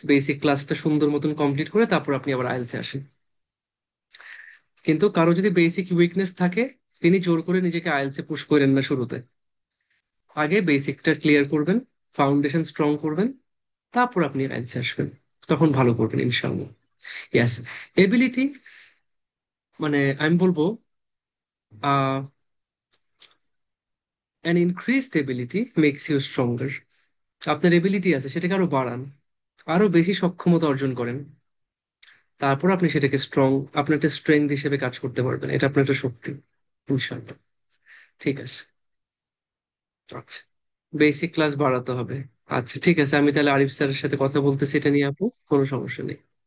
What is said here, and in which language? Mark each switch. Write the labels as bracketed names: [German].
[Bangla] Basic ক্লাসটা সুন্দর মতন কমপ্লিট করে তারপর আপনি আবার আইএলসে আসেন। কিন্তু কারো যদি বেসিক উইকনেস থাকে, তিনি জোর করে নিজেকে আইএলটিএস পুশ করেন না শুরুতে। আগে বেসিকটা ক্লিয়ার করবেন, ফাউন্ডেশন স্ট্রং করবেন, তারপর আপনি আইএলটিএস আসবেন। তখন ভালো করবেন ইনশাআল্লাহ। ইয়াস। এবিলিটি মানে আমি বলবো, [English] an increased ability makes you stronger. [Bangla] আপনার এবিলিটি আছে, সেটাকে আরো বাড়ান, আরো বেশি সক্ষমতা অর্জন করেন, তারপর আপনি সেটাকে স্ট্রং, আপনার একটা স্ট্রেংথ হিসেবে কাজ করতে পারবেন। এটা আপনার একটা শক্তি ইনশাআল্লাহ। ঠিক আছে। আচ্ছা, বেসিক ক্লাস বাড়াতে হবে। আচ্ছা ঠিক আছে, আমি তাহলে আরিফ স্যারের সাথে কথা বলতেছি এটা নিয়ে, আপু কোনো সমস্যা নেই।